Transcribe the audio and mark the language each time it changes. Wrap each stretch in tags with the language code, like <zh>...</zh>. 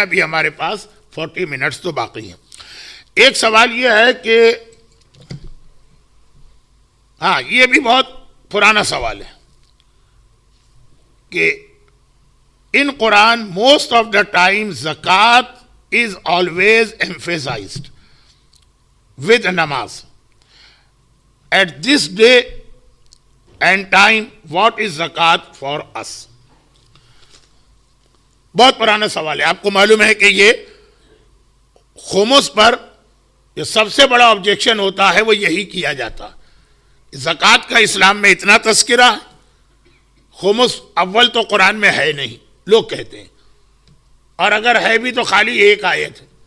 <ur>ابھی ہمارے پاس 40 منٹس تو باقی ہیں. ایک سوال یہ ہے کہ ہاں یہ بھی بہت پرانا سوال ہے کہ in Quran most of the time zakat is always emphasized with namaz.</ur> <en>At this day and time what is zakat for us?</en> <ur>بہت پرانا سوال ہے. آپ کو معلوم ہے کہ یہ خمس پر جو سب سے بڑا آبجیکشن ہوتا ہے وہ یہی کیا جاتا. زکوٰۃ کا اسلام میں اتنا تذکرہ ہے. خمس اول تو قرآن میں ہے نہیں لوگ کہتے ہیں, اور اگر ہے بھی تو خالی ایک آیت ہے.</ur>